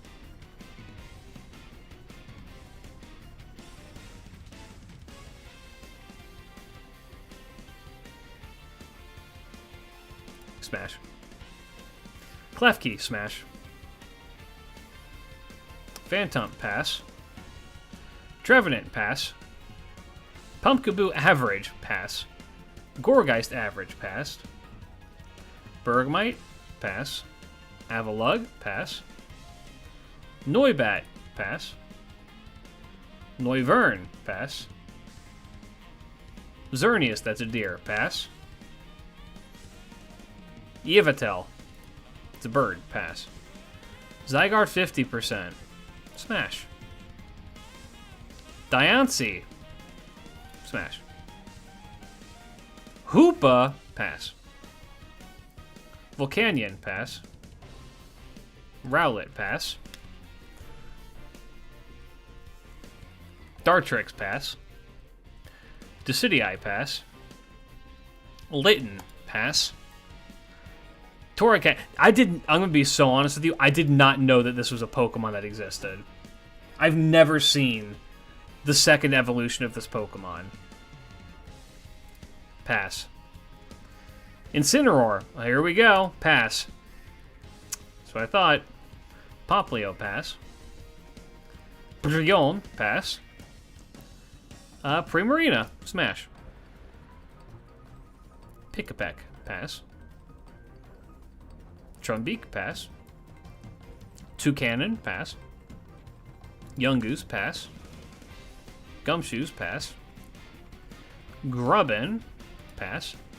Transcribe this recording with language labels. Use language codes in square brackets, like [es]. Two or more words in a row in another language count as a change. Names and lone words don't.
[en] Smash. Klefki, smash. Phantom, pass. Trevenant, pass. Pumpkaboo, average, pass. Gourgeist, average, passed. Bergmite, pass. Avalugg, pass. Noibat, pass. Noivern, pass. Xerneas, that's a deer, pass. Yveltal, it's a bird, pass. Zygarde, 50%, smash. Diancie, smash. Hoopa, pass. Volcanion, pass. Rowlet, pass. Dartrix, pass. Decidueye, pass. Litten, pass. Torracat, I'm gonna be so honest with you, I did not know that this was a Pokemon that existed. I've never seen the second evolution of this Pokemon. Pass. Incineroar. Well, here we go. Pass. That's what I thought. Poplio, pass. Brillon, pass. Primarina, smash. Pick-a-peck, pass. Trumbeak, pass. Toucanon, pass. Young Goose, pass. Gumshoes, pass. Grubbin, pass.